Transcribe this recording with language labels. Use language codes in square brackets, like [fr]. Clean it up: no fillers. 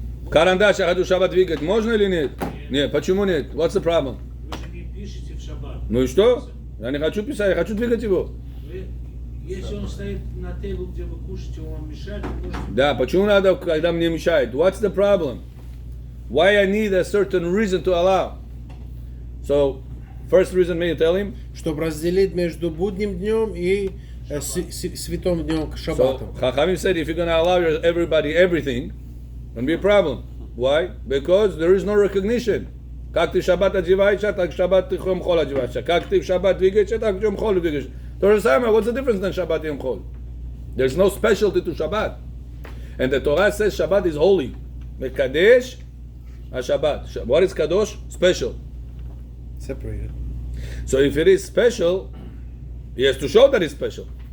[ru] Карандаш, я хочу Шаббат двигать. Можно или нет? Нет. Почему нет? [en] What's the problem? [ru] Вы же не пишете в шаббат. Ну и что? Я не хочу писать, я хочу двигать его. Если он стоит на тебле, где вы кушаете, он вам мешает, вы можете... Да, почему надо, когда мне мешает? [en] What's the problem? Why I need a certain reason to allow? So, first reason, may you tell him? [ru] Чтобы разделить между будним днем и святым днем к [en] So, [ru] шаббату. [en] Chachamim said if you're going to allow everybody everything, it's going to be a problem. Why? Because there is no recognition. [ru] Как ты в шаббат одеваешься, так в шаббат ты в Йом Хол одеваешься. Как ты в шаббат двигаешься, так в Йом Хол двигаешься. То же самое, [en] what's the difference than Shabbat and Yom Chol? There's no specialty to Shabbat. And the Torah says Shabbat is holy. Mekadesh HaShabbat. What is Kadosh? Special. Separated. So if it is special, he has to show that it's special.